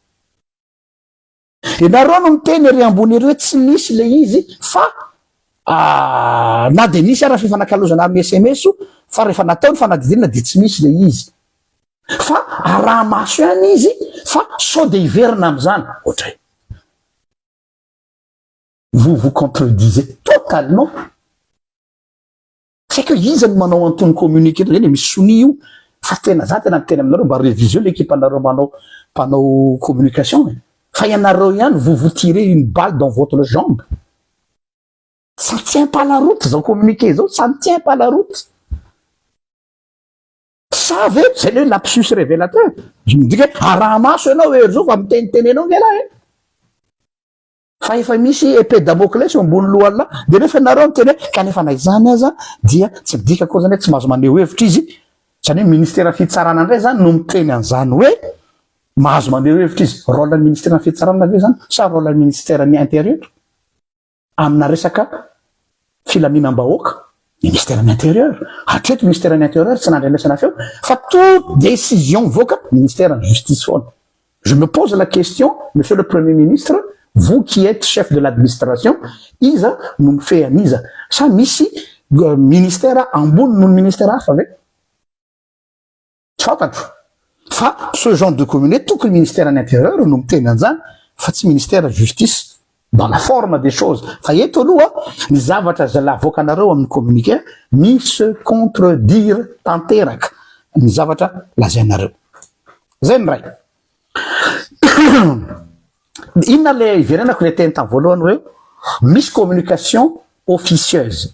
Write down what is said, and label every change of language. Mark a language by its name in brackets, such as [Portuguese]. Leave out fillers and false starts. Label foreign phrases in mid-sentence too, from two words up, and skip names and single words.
[Malagasy] Ianareo no miteny ery ambony ery hoe tsy misy le izy fa na de misy ara fifanakalozana amin'ny SMS fa rehefa natao ny fanadidina de tsy misy le izy. Fa araha maso ihany izy fa sao de hiverina am'izany. Ohatray. [French] Vous contredisez totalement. C'est que [Malagasy] izy ny manao antony communiqué zany misy soni io fa tena za tena miteny aminareo mba [French] révision l'équipe [Malagasy] anareo manao communication. Fa ianareo ihany [French] vous tirez une balle dans votre jambe. Ça ne tient pas la route [Malagasy] zao communiqué zao, [French] ça ne tient pas la route. Ça veut, c'est le lapsus révélateur. Je me dis que [Malagasy] araha maso ianao hery zao fa miteniteny anao nge lahy. Fa efa misy épée Damoclès ambony lohan'ala de nefa nareo miteny hoe kanefa na izany aza dia tsy midika koa zany hoe tsy mahazo maneho hevitra izy. Zany hoe ministère fitsarana indray zany no miteny an'izany hoe mahazo maneho hevitra izy. Rôle ny ministère fitsarana ve zany sa rôle ny ministère ny intérieur amina resaka filaminam-bahoaka? [French] Ministère de l'Intérieur. [Malagasy] Hatreto [French] ministère de l'Intérieur [Malagasy] tsy nandrenesana feo fa [French] toute décision [Malagasy] voaka [French] ministère de justice [Malagasy] foana. [French] Je me pose la question, monsieur le Premier ministre, vous qui êtes chef de l'administration, [Malagasy] iza no mifehy aniza sa misy ministère ambony no ministère hafa ve? Tsy fantatro. Fa [French] ce genre de communiqué [Malagasy] tokony [French] ministère de l'intérieur [Malagasy] no miteny an'izany fa tsy [French] ministère de justice dans la forme des choses. [Malagasy] Fa eto aloha ny zavatra zay lavoakanareo amin'ny communiqué misy contredire tanteraka ny zavatra lazainareo. Zay ny ray. Inona le iverenako le teny tamy voalohany hoe misy [French] communication officieuse.